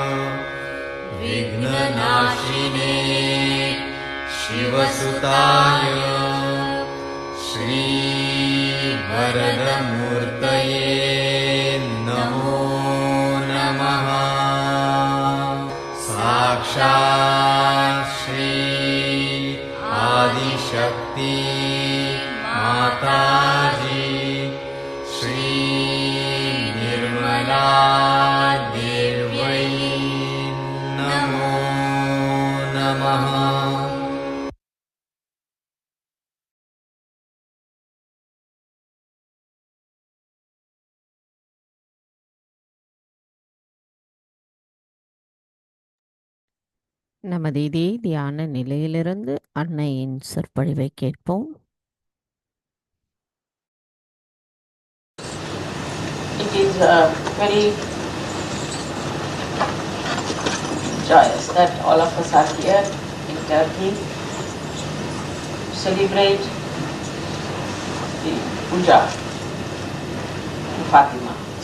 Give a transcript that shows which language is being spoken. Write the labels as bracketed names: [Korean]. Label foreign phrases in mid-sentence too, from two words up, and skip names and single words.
[Sanskrit] विघ्ननाशिने शिवसुताय श्रीवरदमूर्तये नमो नमः साक्षात् श्री आदिशक्ति माताजी श्री निर्मला देव्यै नमो नमः. [Tamil] நமது இதே தியான நிலையிலிருந்து அன்னையின் சொற்பொழிவை கேட்போம். [English] It is very joyous that all of us are here in Turkey to celebrate the puja to Fatima.